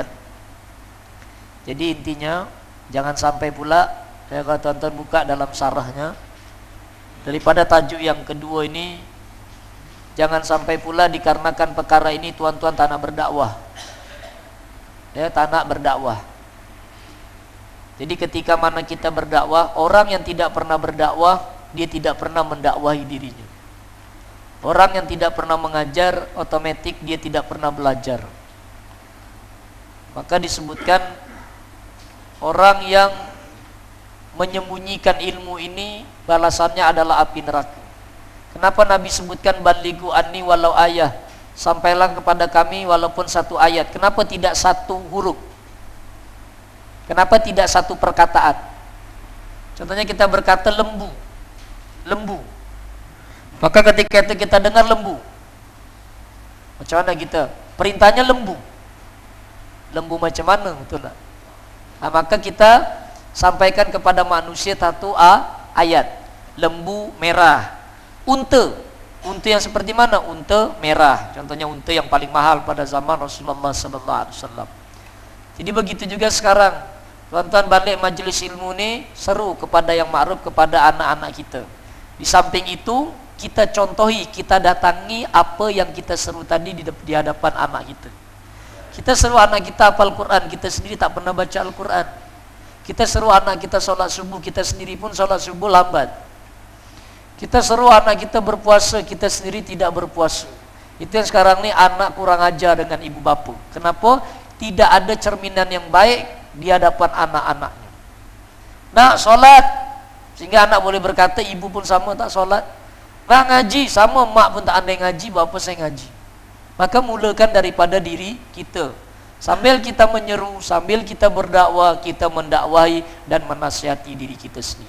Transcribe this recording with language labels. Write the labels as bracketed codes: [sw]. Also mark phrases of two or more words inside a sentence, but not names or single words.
[ms] Jadi intinya jangan sampai pula ya, kalau tuan-tuan buka dalam sarahnya daripada tajuk yang kedua ini, jangan sampai pula dikarenakan perkara ini tuan-tuan tak nak berdakwah. Ya, tak nak berdakwah. Jadi ketika mana kita berdakwah, orang yang tidak pernah berdakwah, dia tidak pernah mendakwahi dirinya. Orang yang tidak pernah mengajar, otomatis dia tidak pernah belajar. Maka disebutkan orang yang menyembunyikan ilmu ini balasannya adalah api neraka. Kenapa Nabi sebutkan [ar] بلغوا عني ولو آية, [ms] sampailah kepada kami walaupun satu ayat. Kenapa tidak satu huruf? Kenapa tidak satu perkataan? Contohnya kita berkata lembu. Maka ketika itu kita dengar lembu, macam mana kita? Perintahnya lembu. Lembu macam mana? Betul tak? Nah, maka kita sampaikan kepada manusia satu ayat. Lembu merah. Unta yang seperti mana? Unta merah. Contohnya unta yang paling mahal pada zaman Rasulullah SAW. Jadi begitu juga sekarang. Tuan-tuan balik majelis ilmu ni seru kepada yang ma'ruf, kepada anak-anak kita. Di samping itu kita contohi, kita datangi apa yang kita seru tadi di hadapan anak kita. Kita seru anak kita hafal Quran, kita sendiri tak pernah baca Al-Quran. Kita seru anak kita sholat subuh, kita sendiri pun sholat subuh lambat. Kita seru anak kita berpuasa, kita sendiri tidak berpuasa. Itu yang sekarang ni anak kurang ajar dengan ibu bapa. Kenapa? Tidak ada cerminan yang baik di hadapan anak-anaknya. Nak sholat, sehingga anak boleh berkata ibu pun sama tak sholat. Nak ngaji, sama mak pun tak andai ngaji, bapa saya ngaji. Maka mulakan daripada diri kita. Sambil kita menyeru, sambil kita berdakwah, kita mendakwahi dan menasihati diri kita sendiri.